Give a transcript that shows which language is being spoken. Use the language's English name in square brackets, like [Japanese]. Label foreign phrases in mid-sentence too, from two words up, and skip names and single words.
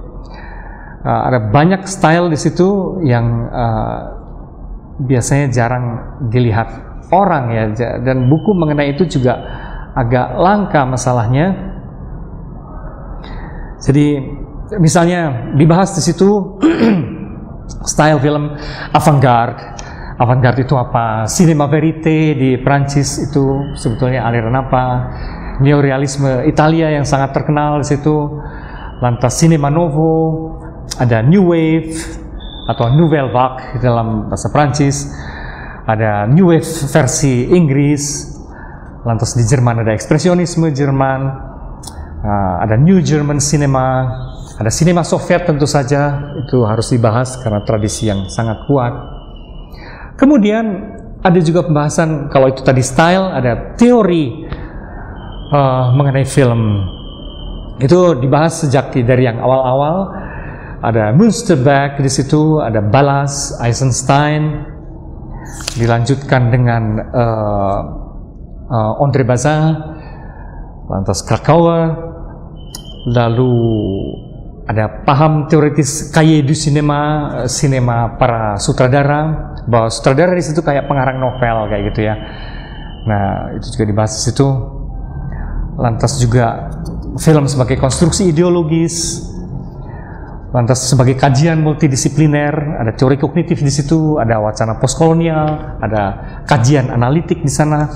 [Indonesian] Ada banyak style di situ yang biasanya jarang dilihat orang ya, dan buku mengenai itu juga agak langka masalahnya. Jadi misalnya dibahas di situ style film avant-garde. Avant-garde itu apa? [French] Cinema verite [Indonesian] di Prancis itu sebetulnya aliran apa? Neorealisme Italia yang sangat terkenal di situ. Lantas [Portuguese] cinema novo, [Indonesian] ada [English] new wave [Indonesian] atau [French] nouvelle vague [Indonesian] dalam bahasa Prancis. Ada [English] new wave [Indonesian] versi Inggris. Lantas di Jerman ada ekspresionisme Jerman. [English] Ada new German cinema. [Indonesian] Ada sinema Soviet tentu saja, itu harus dibahas karena tradisi yang sangat kuat. Kemudian ada juga pembahasan, kalau itu tadi style, ada teori mengenai film. Itu dibahas sejak dari yang awal-awal. Ada Münsterberg di situ, ada Ballas, Eisenstein, dilanjutkan dengan André Bazin, lantas Krakauer, lalu ada paham teoritis cahier du cinema, sinema para sutradara, bahwa sutradara di situ kayak pengarang novel kayak gitu ya. Nah, itu juga dibahas di situ. Lantas juga film sebagai konstruksi ideologis, lantas sebagai kajian multidisipliner, ada teori kognitif di situ, ada wacana postkolonial, ada kajian analitik di sana.